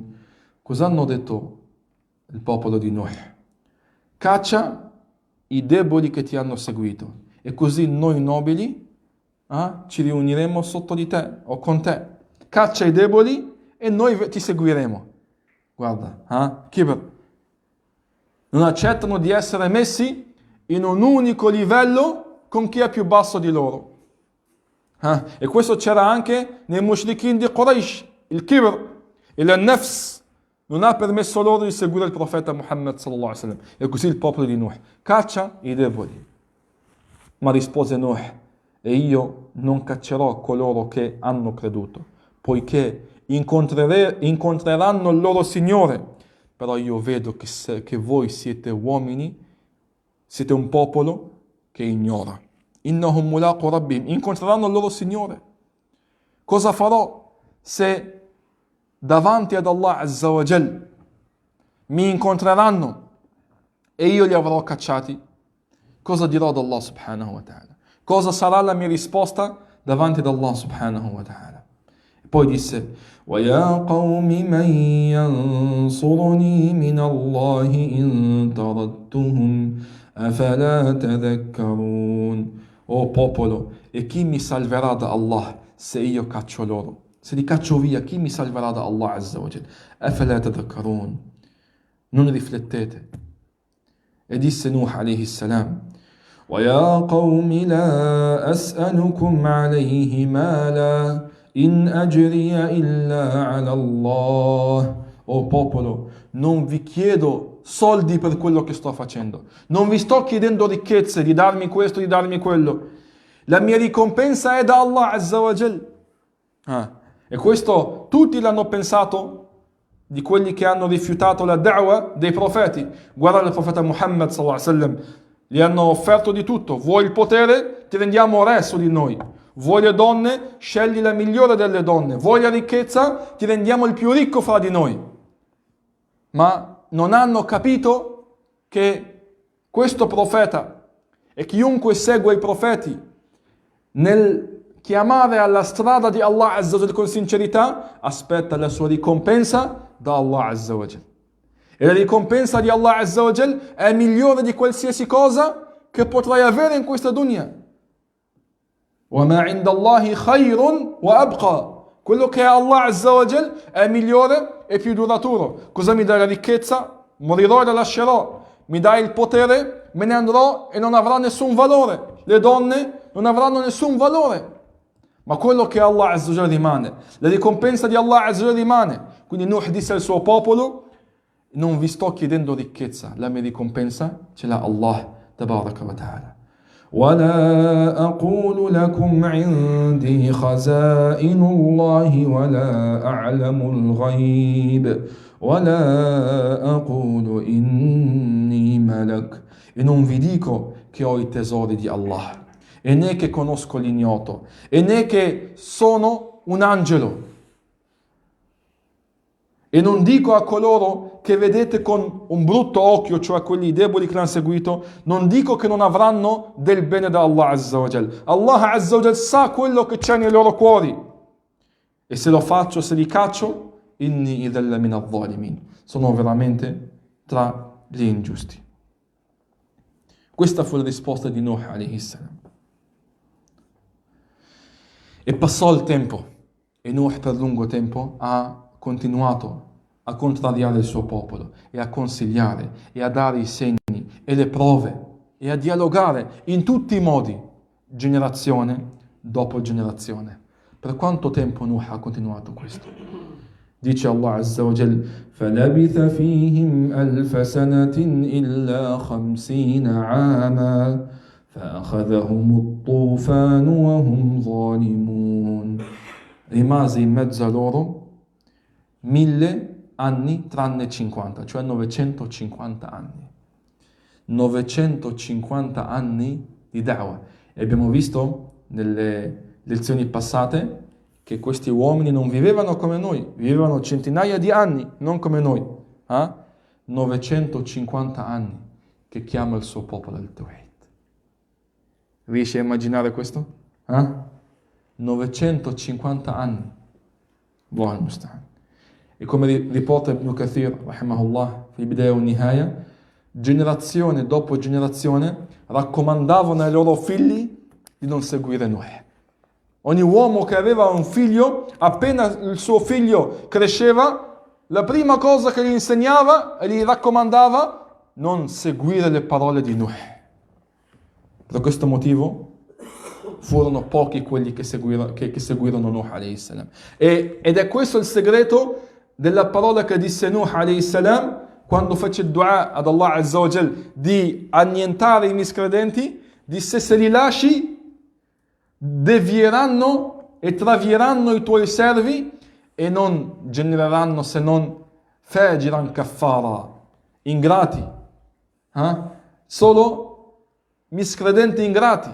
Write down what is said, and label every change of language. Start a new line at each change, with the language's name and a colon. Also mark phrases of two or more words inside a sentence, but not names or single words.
Italian: Cosa hanno detto il popolo di Nuh? Caccia i deboli che ti hanno seguito e così noi nobili ci riuniremo sotto di te o con te. Caccia i deboli e noi ti seguiremo. Guarda, kibr. Non accettano di essere messi in un unico livello con chi è più basso di loro. E questo c'era anche nei mushrikin di Quraysh, il kibr, il nafs, non ha permesso loro di seguire il profeta Muhammad
Arabic: صلى الله عليه وسلم.
Italian: E così il popolo di Nuh caccia i deboli. Ma rispose Nuh: e io non caccerò coloro che hanno creduto, poiché incontreranno il loro Signore. Però io vedo che voi siete uomini, siete un popolo che ignora.
Arabic: إِنَّهُمْ مُلَاقُو رَبِّهِمْ,
Italian: incontreranno il loro Signore. Cosa farò se davanti ad Allah
Arabic: عز وجل
Italian: mi incontreranno e io li avrò cacciati? Cosa dirò ad Allah
Arabic: سبحانه وتعالى?
Italian: Cosa sarà la mia risposta davanti ad Allah
Arabic: سبحانه وتعالى?
Italian: E poi disse:
Arabic: وَيَا قَوْمِ مَنْ يَنْصُرُنِي مِنَ اللَّهِ إِنْ طَرَدتُّهُمْ أَفَلَا تَذَكَّرُونَ.
Italian: O popolo, e chi mi salverà da Allah se io caccio loro? Se li caccio via, chi mi salverà da Allah
Arabic: عز وجل? أَفَلَا تَذَكَّرُونَ.
Italian: Non riflettete. E disse Nuh
Arabic: عليه السلام: وَيَا قَوْمِ لَا أَسْأَلُكُمْ عَلَيْهِ مَالًا إِنْ أَجْرِيَ إِلَّا عَلَى اللَّهِ.
Italian: O popolo, non vi chiedo soldi per quello che sto facendo. Non vi sto chiedendo ricchezze, di darmi questo, di darmi quello. La mia ricompensa è da Allah
Arabic: عز وجل.
Italian: E questo tutti l'hanno pensato di quelli che hanno rifiutato la da'wa dei profeti. Guarda il profeta Muhammad
Arabic: صلى الله عليه وسلم,
Italian: gli hanno offerto di tutto. Vuoi il potere? Ti rendiamo re su di noi. Vuoi le donne? Scegli la migliore delle donne. Vuoi la ricchezza? Ti rendiamo il più ricco fra di noi. Ma non hanno capito che questo profeta e chiunque segue i profeti nel chiamare alla strada di Allah
Arabic: عز وجل
Italian: con sincerità aspetta la sua ricompensa da Allah
Arabic: عز وجل.
Italian: E la ricompensa di Allah
Arabic: عز وجل
Italian: è migliore di qualsiasi cosa che potrai avere in questa dunya.
Arabic: وَمَا عِنْدَ اللَّهِ خَيْرٌ وَأَبْقَى.
Italian: Quello che è Allah
Arabic: عز وجل
Italian: è migliore e più duraturo. Cosa mi dai la ricchezza? Morirò e la lascerò. Mi dai il potere? Me ne andrò e non avrà nessun valore. Le donne non avranno nessun valore. Ma quello che Allah
Arabic: عز وجل
Italian: rimane. La ricompensa di Allah
Arabic: عز وجل
Italian: rimane. Quindi Nuh disse al suo popolo: non vi sto chiedendo ricchezza, la mia ricompensa ce l'ha Allah
Arabic: تبارك وتعالى. وَلَا أَقُولُ لَكُمْ عِنْدِي خَزَائِنُ اللَّهِ وَلَا أَعْلَمُ الْغَيْبِ وَلَا أَقُولُ إِنِّي مَلَكٌ.
Italian: E non vi dico che ho i tesori di Allah, e né che conosco l'ignoto, e né che sono un angelo. E non dico a coloro che vedete con un brutto occhio, cioè quelli deboli che l'hanno seguito, non dico che non avranno del bene da Allah
Arabic: عز وجل.
Italian: Allah
Arabic: عز وجل
Italian: sa quello che c'è nei loro cuori. E se lo faccio, se li caccio,
Arabic: إِنِّي إِذًا لَمِنَ الظَّالِمِينَ.
Italian: Sono veramente tra gli ingiusti. Questa fu la risposta di Nuh
Arabic: عليه السلام.
Italian: E passò il tempo, e Nuh per lungo tempo ha continuato a contrariare il suo popolo e a consigliare e a dare i segni e le prove e a dialogare in tutti i modi, generazione dopo generazione. Per quanto tempo Nuh ha continuato questo?
Arabic: Dice Allah عز وجل: فَلَبِثَ فِيهِمْ أَلْفَ سَنَةٍ إِلَّا 50 عَامًا فَأَخَذَهُمُ الطُّوفَانُ وَهُمْ ظَالِمُونَ.
Italian: Rimase in mezzo a loro 1000 anni tranne 50, cioè 950 anni. 950 anni di da'wah. E abbiamo visto nelle lezioni passate che questi uomini non vivevano come noi, vivevano centinaia di anni, non come noi. 950 anni che chiama il suo popolo al Tawhid. Riesci a immaginare questo? 950 anni.
Arabic: الله المستعان.
Italian: E come riporta Ibn Kathir, rahimahullah, fil Bidaya wa Nihaya, generazione dopo generazione raccomandavano ai loro figli di non seguire Noè. Ogni uomo che aveva un figlio, appena il suo figlio cresceva, la prima cosa che gli insegnava e gli raccomandava: non seguire le parole di Noè. Per questo motivo furono pochi quelli che seguirono Nuh
Arabic: عليه السلام.
Italian: Ed è questo il segreto della parola che disse Nuh
Arabic: عليه السلام
Italian: quando fece il dua ad Allah
Arabic: عز وجل
Italian: di annientare i miscredenti, disse: se li lasci devieranno e travieranno i tuoi servi e non genereranno se non
Arabic: فاجرا كفارا,
Italian: ingrati, solo miscredenti ingrati.